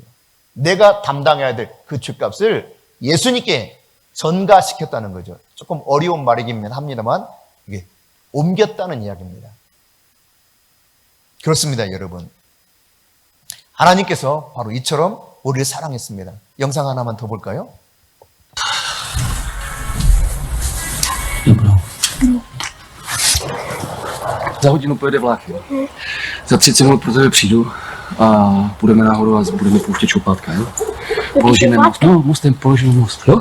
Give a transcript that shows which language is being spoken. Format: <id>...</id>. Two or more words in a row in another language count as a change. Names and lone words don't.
<ko>내가 담당해야 될 그 죄값을 예수님께 전가시켰다는 거죠. 조금 어려운 말이긴 합니다만 이게 옮겼다는 이야기입니다. 그렇습니다, 여러분. 하나님께서 바로 이처럼 우리를 사랑했습니다. 영상 하나만 더 볼까요?</ko> <cs>Za hodinu pojede vlak. Za 30 minut pro tebe přijdu a půjdeme nahoru a budeme pouštět čoupátka, jo? Položíme most. No, mostem položíme most, jo?</cs>